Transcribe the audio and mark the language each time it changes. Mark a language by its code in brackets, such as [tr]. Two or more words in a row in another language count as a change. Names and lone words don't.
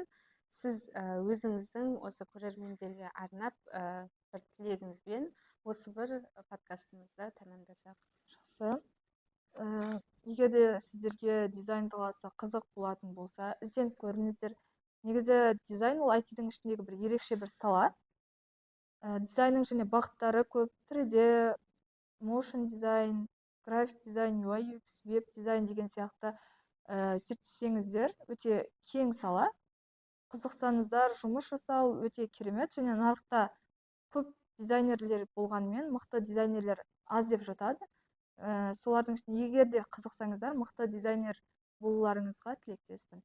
[kk] Сіз өзіңіздің осы көрермендерге арнап бір тілегіңізбен осы бір подкастымызды тәмамдасақ. Жақсы. Егер де сіздерге дизайн саласы қызық болатын болса, ізденіп көріңіздер. Негізі дизайн ол IT-дің ішіндегі бір ерекше бір сала. Дизайнның және бағыттары көп: 3D, motion дизайн, график дизайн, UI UX, веб дизайн деген сияқты зерттесеңіздер, өте кең сала. Қызықсаңыздар, жұмыс жасау өте керемет, және нарықта көп дизайнерлер болғанымен мықты дизайнерлер аз деп жатады. Солардың ішінде егер де қызықсаңыздар, мықты дизайнер болуларыңызға тілектеспін.